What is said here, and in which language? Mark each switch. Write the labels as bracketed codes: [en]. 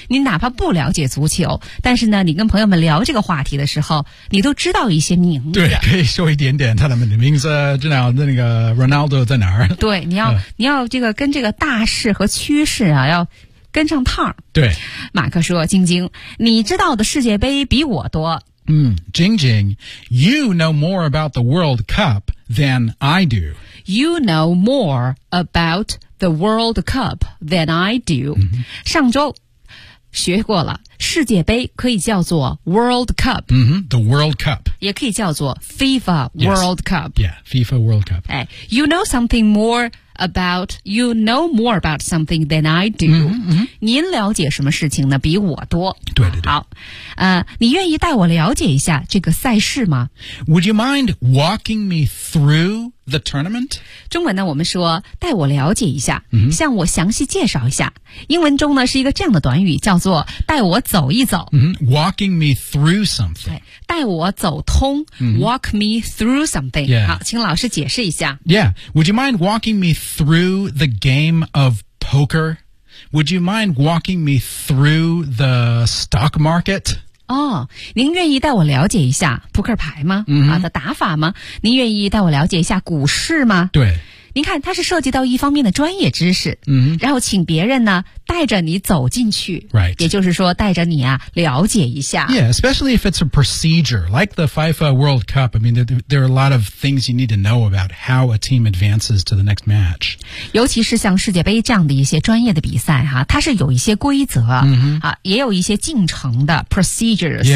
[zh] 你哪怕不了解足球，但是呢，你跟朋友们聊这个话题的时候，你都知道一些名字。对，可以说一点点他的名字，知道那个 Ronaldo 在哪儿。对，你要、你要这个跟这个大势和趋势啊，要。跟上趟儿，对，马克说：“晶晶，你知道的世界杯比我多。” [en] Jingjing, you know more about the World Cup than I do. You know more about the World Cup than I do.、 [zh] 上周学过了，世界杯可以叫做 World Cup，、 [en] the World Cup [zh] 也可以叫做 FIFA World Cup。 [en] Yeah, FIFA World Cup. 哎 ，You know something more. About, you know more about something than I do. [zh] 您了解什么事情呢比我多。对对对。好。你愿意带我了解一下这个赛事吗 [en] ?Would you mind walking me through the tournament? [zh] 中文呢我们说带我了解一下、向我详细介绍一下。英文中呢是一个这样的短语叫做带我走一走。 [en] Walking me through something. [zh] 带我走通。 [en] Walk me through something.、 [zh] 好请老师解释一下。 [en] Would you mind walking me through the game of poker? Would you mind walking me through the stock market? [zh] 哦、您愿意带我了解一下扑克牌吗、的打法吗您愿意带我了解一下股市吗对。您看它是涉及到一方面的专业知识、然后请别人呢带着你走进去。 [en] Right. [zh] 也就是说带着你啊了解一下。 [en] Yeah, especially if it's a procedure, like the FIFA World Cup. I mean, there are a lot of things you need to know about how a team advances to the next match. [zh] 尤其是像世界杯这样的一些专业的比赛哈、它是有一些规则、也有一些进程的 procedures.